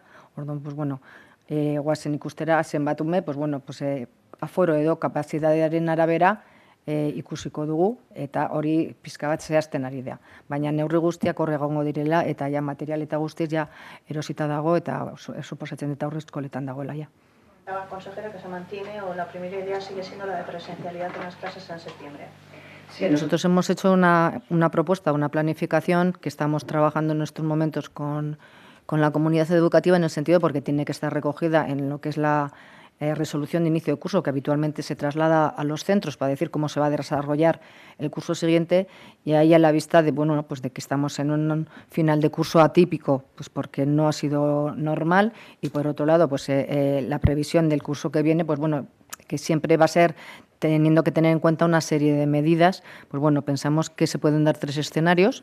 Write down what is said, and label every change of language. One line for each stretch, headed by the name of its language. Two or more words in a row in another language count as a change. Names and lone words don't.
Basque: Orduan, guazen ikustera, zenbatume, aforo edo kapazitatearen arabera ikusiko dugu, eta hori pizka bat zehazten ari da. Baina neurri guztiak hor egongo direla, eta material eta guztiz erosita dago, eta suposatzen eta aurreskoletan dagoela.
Spanish: Consejera, que se mantiene o la primera idea sigue siendo la de presencialidad en las clases en septiembre. Sí, nosotros hemos hecho una propuesta, una planificación que estamos trabajando en estos momentos con la comunidad educativa en el sentido porque tiene que estar recogida en lo que es la resolución de inicio de curso que habitualmente se traslada a los centros para decir cómo se va a desarrollar el curso siguiente, y ahí a la vista de de que estamos en un final de curso atípico, porque no ha sido normal, y por otro lado la previsión del curso que viene, que siempre va a ser teniendo que tener en cuenta una serie de medidas, pensamos que se pueden dar 3 escenarios.